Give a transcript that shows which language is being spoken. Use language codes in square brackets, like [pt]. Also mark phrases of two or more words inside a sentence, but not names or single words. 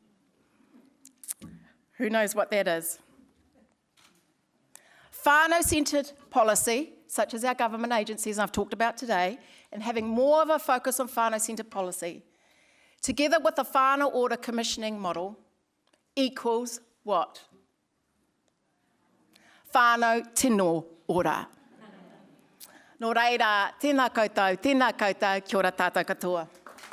[en] Who knows what that is? Whānau-centred policy, such as our government agencies I've talked about today, and having more of a focus on whānau-centred policy, together with the whānau order commissioning model, equals what? [mi] Whānau tino ora. Nō reira, tēnā koutou, kia ora tātou katoa.